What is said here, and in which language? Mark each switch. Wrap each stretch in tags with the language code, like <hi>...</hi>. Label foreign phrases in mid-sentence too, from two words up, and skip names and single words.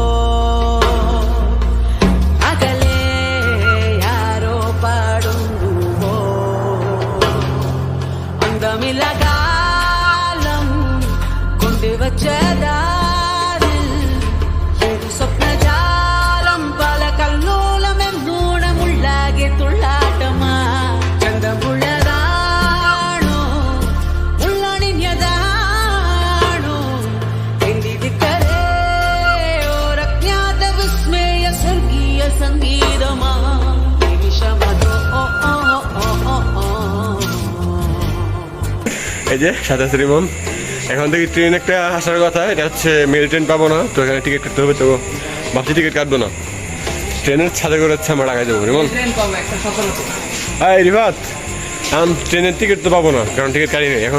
<ml>അകലെ ആരോ പാടുമ്പോ അന്തമില്ല കാലം കൊണ്ടുവച്ചതാരിൽ ഒരു സ്വപ്നജാലം പല കല്ലോലമെന്നൂണമുള്ളാകെ തുള്ളാട്ടമാ ചന്തമുള്ളതാണോ ഉള്ളണിഞ്ഞതാണോ എന്തിരിക്കരേ ഓരജ്ഞാത വിസ്മയ സ്വർഗീയ സംഗീതമാ നിമിഷമതോ ഓ ഓ ഓ ഓ ഓ</ml> <bn>এই যে সাথে আছে রিমন। এখন থেকে ট্রেন একটা আসার কথা, এটা হচ্ছে মেল ট্রেন পাবো না, তো এখানে টিকিট কাটতে হবে। তো ভাবছি টিকিট কাটবো না, ট্রেনের ছাদে করে হচ্ছে আমরা ঢাকায় যাবো। রিমন হ্যাঁ রিফাত, এখন ট্রেনের টিকিট তো পাবো না, কারণ টিকিট কাটি নেই।</bn>